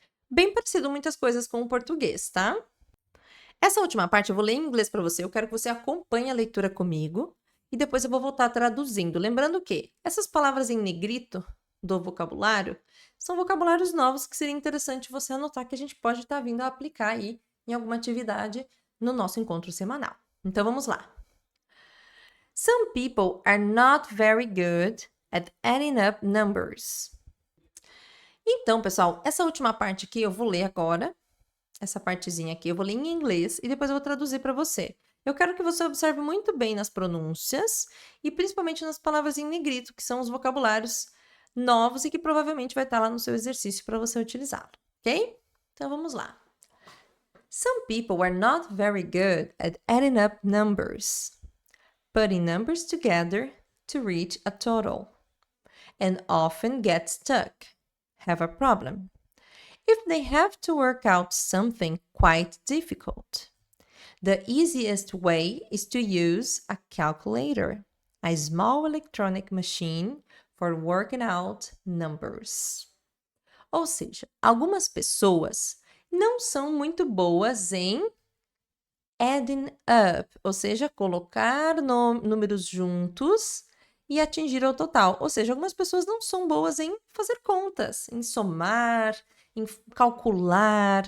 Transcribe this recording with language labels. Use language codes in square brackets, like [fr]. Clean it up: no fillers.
[pt] Bem parecido muitas coisas com o português, tá? Essa última parte eu vou ler em inglês para você. Eu quero que você acompanhe a leitura comigo. e depois eu vou voltar traduzindo. Lembrando que essas palavras em negrito do vocabulário são vocabulários novos que seria interessante você anotar que a gente pode estar vindo a aplicar aí em alguma atividade no nosso encontro semanal. Então vamos lá. [en] Some people are not very good at adding up numbers. [pt] Então, pessoal, essa última parte aqui eu vou ler agora. Essa partezinha aqui eu vou ler em inglês e depois eu vou traduzir para você. Eu quero que você observe muito bem nas pronúncias e principalmente nas palavras em negrito, que são os vocabulários novos e que provavelmente vai estar lá no seu exercício para você utilizá-lo, ok? Então vamos lá. [en] Some people are not very good at adding up numbers, putting numbers together to reach a total, and often get stuck, have a problem, if they have to work out something quite difficult. The easiest way is to use a calculator, a small electronic machine for working out numbers. [pt] Ou seja, algumas pessoas não são muito boas em adding up, ou seja, colocar números juntos e atingir o total. Ou seja, algumas pessoas não são boas em fazer contas, em somar, em calcular.